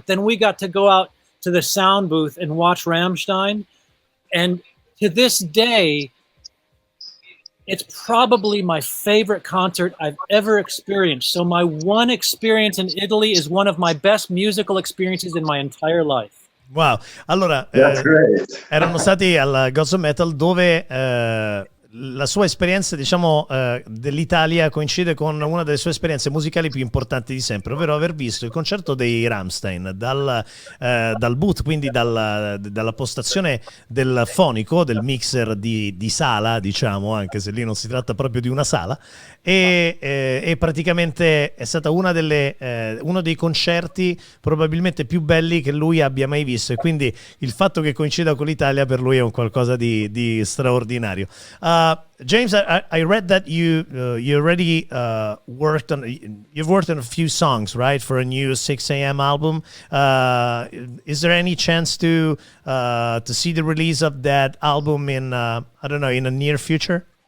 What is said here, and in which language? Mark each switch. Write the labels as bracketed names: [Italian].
[English] But then we got to go out to the sound booth and watch Rammstein, and to this day, it's probably my favorite concert I've ever experienced. So my one experience in Italy is one of my best musical experiences in my entire life. Wow. [Italian] Allora, erano stati al Gods of Metal, dove la sua esperienza, diciamo, dell'Italia coincide con una delle sue esperienze musicali più importanti di sempre, ovvero aver visto il concerto dei Rammstein dal booth, quindi dalla postazione del fonico, del mixer di sala, diciamo, anche se lì non si tratta proprio di una sala, e praticamente è stata uno dei concerti probabilmente più belli che lui abbia mai visto, e quindi il fatto che coincida con l'Italia per lui è un qualcosa di straordinario. [English] James, I read that you already worked on a few songs, right, for a new 6 a.m. album. Is there any chance to see the release of that album in in the near future?